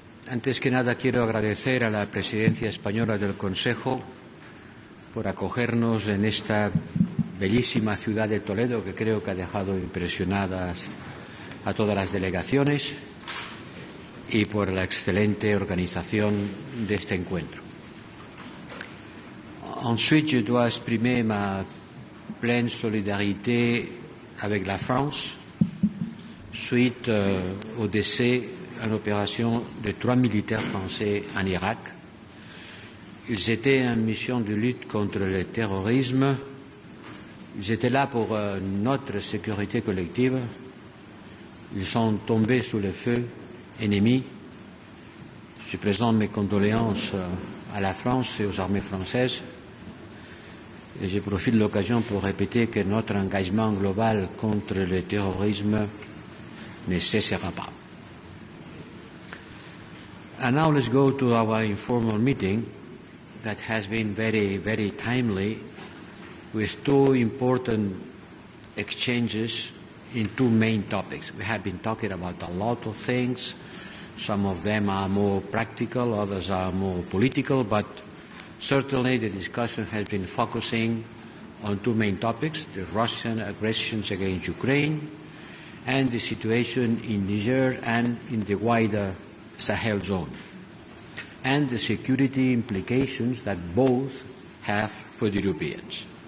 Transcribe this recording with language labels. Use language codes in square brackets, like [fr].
[es] Antes que nada quiero agradecer a la Presidencia española del Consejo por acogernos en esta bellísima ciudad de Toledo, que creo que ha dejado impresionadas a todas las delegaciones, y por la excelente organización de este encuentro. [fr] Ensuite, je dois exprimer ma pleine solidarité avec la France suite au décès en opération de 3 militaires français en Irak. Ils étaient en mission de lutte contre le terrorisme. Ils étaient là pour notre sécurité collective. Ils sont tombés sous le feu ennemi. Je présente mes condoléances à la France et aux armées françaises. Et je profite de l'occasion pour répéter que notre engagement global contre le terrorisme ne cessera pas. [en] And now let's go to our informal meeting that has been very, very timely, with two important exchanges in two main topics. We have been talking about a lot of things. Some of them are more practical, others are more political, but certainly the discussion has been focusing on two main topics: the Russian aggressions against Ukraine and the situation in Niger and in the wider Sahel zone, and the security implications that both have for the Europeans.